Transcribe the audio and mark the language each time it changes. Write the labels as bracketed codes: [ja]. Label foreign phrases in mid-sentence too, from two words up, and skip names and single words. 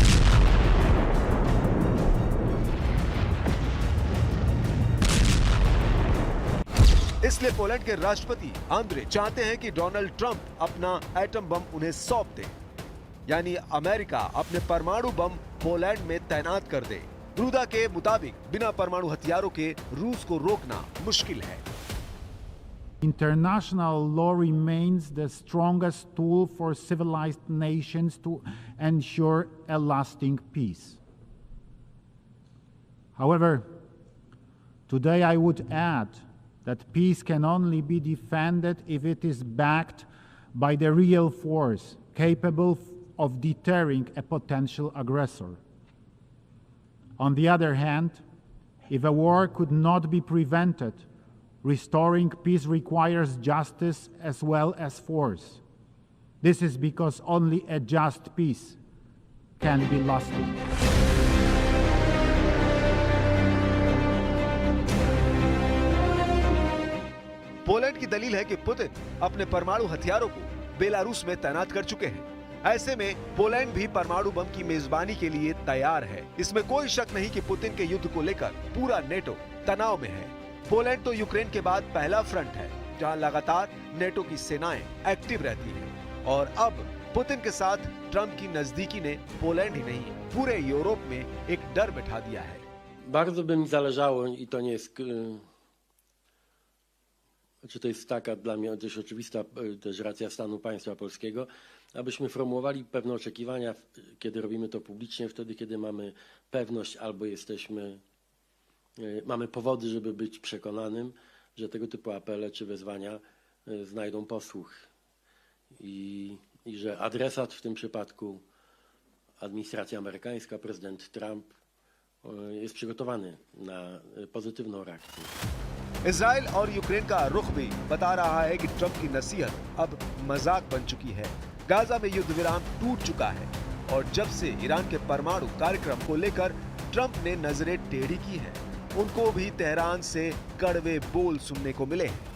[hi] इसलिए पोलैंड के राष्ट्रपति आंद्रे चाहते हैं कि डोनाल्ड ट्रंप अपना एटम बम उन्हें सौंप दे, यानी अमेरिका अपने परमाणु बम पोलैंड में तैनात कर दे। रूदा के मुताबिक बिना परमाणु हथियारों के रूस को रोकना मुश्किल है। [en] International law remains the strongest tool for civilized nations to ensure a lasting peace. However, today I would add that peace can only be defended if it is backed by the real force capable of deterring a potential aggressor. On the other hand, if a war could not be prevented, restoring peace requires justice as well as force. This is because only a just peace can be lasting. [hi] पोलैंड की दलील है कि पुतिन अपने परमाणु हथियारों को बेलारूस में तैनात कर चुके हैं। ऐसे में पोलैंड भी परमाणु बम की मेजबानी के लिए तैयार है। इसमें कोई शक नहीं कि पुतिन के युद्ध को लेकर पूरा नेटो तनाव में है। पोलैंड तो यूक्रेन के बाद पहला फ्रंट है जहां लगातार नेटो की सेनाएं एक्टिव रहती हैं। और अब पुतिन के साथ ट्रंप की नजदीकी ने पोलैंड ही नहीं पूरे यूरोप में एक डर बैठा दिया है। [pl] Bardzo by mi zależało, i to nie jest, czy to jest taka dla mnie też oczywista też racja stanu państwa polskiego, abyśmy formułowali pewne oczekiwania, kiedy robimy to publicznie, wtedy kiedy mamy pewność albo mamy powody, żeby być przekonanym, że tego typu apele czy wezwania znajdą posłuch i że adresat w tym przypadku administracja amerykańska, prezydent Trump jest przygotowany na pozytywną reakcję. [hi] इजराइल और यूक्रेन का रुख भी बता रहा है कि ट्रंप की नसीहत अब मजाक बन चुकी है। गाजा में युद्ध विराम टूट चुका है और जब से ईरान के परमाणु कार्यक्रम को लेकर ट्रंप ने नजरें टेढ़ी की हैं, उनको भी तेहरान से कड़वे बोल सुनने को मिले हैं।